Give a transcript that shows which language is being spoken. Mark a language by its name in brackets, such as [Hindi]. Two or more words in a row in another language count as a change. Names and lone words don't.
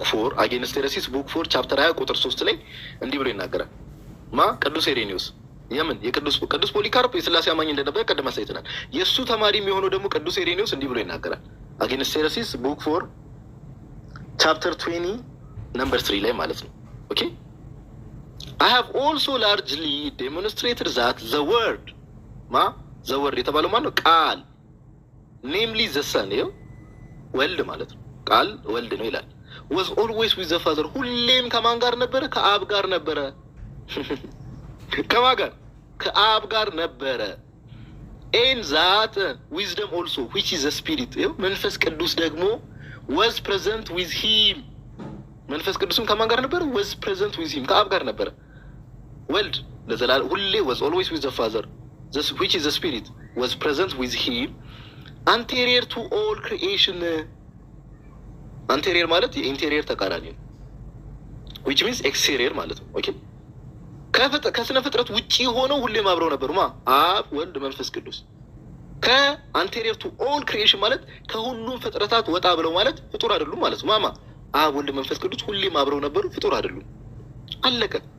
[Amharic] 4 አጌንስት ሄረሲስ ቡክ 4 ቻፕተር 20 ቁጥር 3 ላይ እንዲህ ብሎ ይናገራል። ቅዱስ ኢሬኒዮስ የምን ቅዱስ ፖሊካርፕ የሥላሴ አማኝ እንደነበረ ቀደም አሳይተናል። የእሱ ተማሪ የሚሆነው ደግሞ ቅዱስ ኢሬኒዮስ እንዲህ ብሎ ይናገራል። አጌንስት ሄረሲስ ቡክ 4 ቻፕተር 20 ነምበር 3 ላይ ማለት ነው። ኦኬ [English] I have also largely demonstrated that the word the word [Amharic] የተባለው ማለት ነው ቃል [English] namely the son [Amharic] ወልድ ማለት ነው። ቃል ወልድ ነው ይላል። [English] was always with the father [Amharic] ሁሌም ከማን ጋር ነበረ? ከአብ ጋር ነበረ። ከማን ጋር? ከአብ ጋር ነበረ። [English] and that wisdom also which is the spirit [Amharic] መንፈስ ቅዱስ ደግሞ [English] was present with him [Amharic] መንፈስ ቅዱስም ከማን ጋር ነበረ? [English] was present with him [Amharic] ከአብ ጋር ነበረ። ወልድ ለዘላለም ሁሌ [English] was always with the father which is the spirit was present with him anterior to all creation [Amharic] አንቴሪየር ማለት የኢንቴሪየር ተቃራኒ ነው። [English] which means exterior [Amharic] ማለት ነው። ኦኬ ከስነ ፍጥረት ውጪ ሆነው ሁሌም አብረው ነበሩ አብ ወልድ መንፈስ ቅዱስ። [English] anterior to all creation [Amharic] ማለት ከሁሉም ፍጥረታት ወጣ ብለው ማለት ፍጡር አይደሉም ማለት ነው። አብ ወልድ መንፈስ ቅዱስ ሁሌም አብረው ነበሩ፣ ፍጡር አይደሉም። አለቀ።